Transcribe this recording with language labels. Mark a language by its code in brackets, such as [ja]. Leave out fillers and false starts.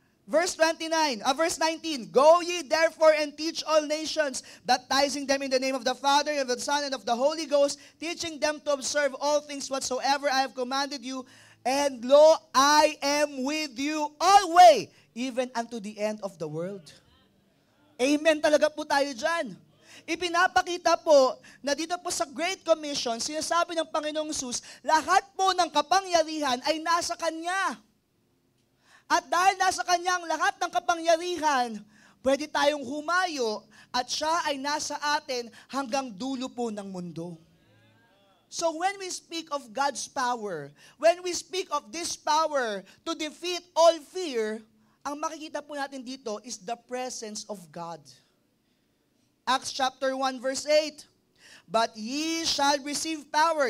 [en] Verse 19, go ye therefore and teach all nations, baptizing them in the name of the Father, and of the Son, and of the Holy Ghost, teaching them to observe all things whatsoever I have commanded you. And lo, I am with you always, even unto the end of the world. [tl] Amen talaga po tayo dyan. Ipinapakita po na dito po sa Great Commission, sinasabi ng Panginoong Jesus, lahat po ng kapangyarihan ay nasa Kanya. At dahil nasa Kanya ang lahat ng kapangyarihan, pwede tayong humayo at siya ay nasa atin hanggang dulo po ng mundo. [en] So when we speak of God's power, when we speak of this power to defeat all fear, [tl] ang makikita po natin dito [en] is the presence of God. Acts chapter 1 verse 8. But ye shall receive power.